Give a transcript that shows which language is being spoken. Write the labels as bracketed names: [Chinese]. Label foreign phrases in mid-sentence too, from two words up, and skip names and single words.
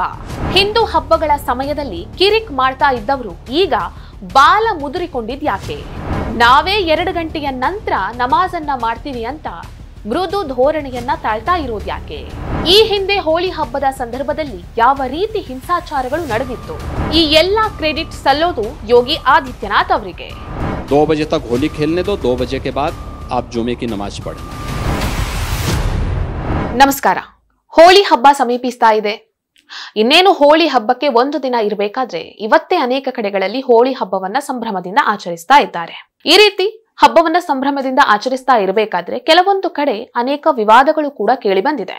[Kannada] ಹಿಂದೂ ಹಬ್ಬಗಳ ಸಮಯದಲ್ಲಿ ಕಿರಿಕ್ ಮಾಡ್ತಾ ಇದ್ದವರು ಈಗ ಬಾಲ ಮುದುರಿಕೊಂಡಿದ್ಯಾಕೆ? ನಾವೇ 2 ಗಂಟೆಯ ನಂತರ ನಮಾಜನ್ನ ಮಾಡ್ತೀವಿ ಅಂತ ಮೃದು ಧೋರಣೆಯನ್ನ ತಾಳ್ತಾ ಇರೋದ್ಯಾಕೆ? ಈ ಹಿಂದೆ ಹೋಳಿ ಹಬ್ಬದ ಸಂದರ್ಭದಲ್ಲಿ ಯಾವ ರೀತಿ ಹಿಂಸಾಚಾರಗಳು ನಡೆದಿತ್ತು? ಈ ಎಲ್ಲಾ ಕ್ರೆಡಿಟ್ ಸಲ್ಲೋದು ಯೋಗಿ ಆದಿತ್ಯನಾಥ್ ಅವರಿಗೆ. [Hindi] 2 बजे तक होली खेलने दो, 2 बजे के बाद आप जुमे की नमाज पढ़ना. [Kannada] ನಮಸ್ಕಾರ. ಹೋಳಿ ಹಬ್ಬ ಸಮೀಪಿಸ್ತಾ ಇದೆ. ಇನ್ನೇನು ಹೋಳಿ ಹಬ್ಬಕ್ಕೆ 1 ದಿನ ಇರಬೇಕಾದ್ರೆ ಇವತ್ತೇ ಅನೇಕ ಕಡೆಗಳಲ್ಲಿ ಹೋಳಿ ಹಬ್ಬವನ್ನ ಸಂಭ್ರಮದಿಂದ ಆಚರಿಸ್ತಾ ಇದ್ದಾರೆ. ಈ ರೀತಿ ಹಬ್ಬವನ್ನ ಸಂಭ್ರಮದಿಂದ ಆಚರಿಸ್ತಾ ಇರಬೇಕಾದ್ರೆ ಕೆಲವೊಂದು ಕಡೆ ಅನೇಕ ವಿವಾದಗಳು ಕೂಡ ಕೇಳಿ ಬಂದಿದೆ.